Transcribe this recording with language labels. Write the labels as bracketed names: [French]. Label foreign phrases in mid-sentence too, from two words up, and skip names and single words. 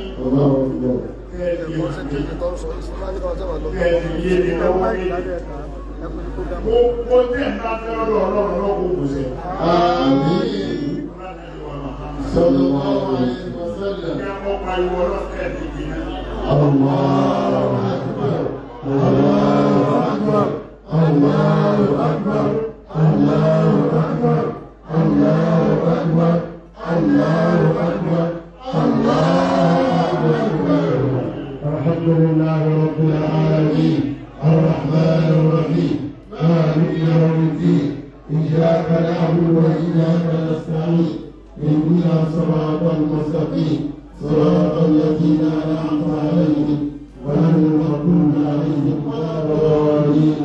[Yoruba] Kẹ́ẹ̀dì yé ni lọ́wọ́ yé. Gbogbo tẹ̀ ń bá fẹ́ lọ́dọ̀ ọlọ́run lọ́wọ́ òwúṣẹ́. Sọ̀rọ̀ wọn wà ní ìwọ̀sẹ̀lẹ̀. Ní akọ́pa pariwo ọlọ́kẹ́ ìdí náà. [Arabic] الله أكبر، الله أكبر، الله أكبر، الله أكبر، الله أكبر، الله أكبر، الله أكبر. الحمد لله رب العالمين، الرحمن الرحيم، مالك يوم الدين، إياك نعبد وإياك نستعين، اهدنا الصراط المستقيم، صراط الذين أنعمت عليهم، غير المغضوب عليهم ولا الضالين.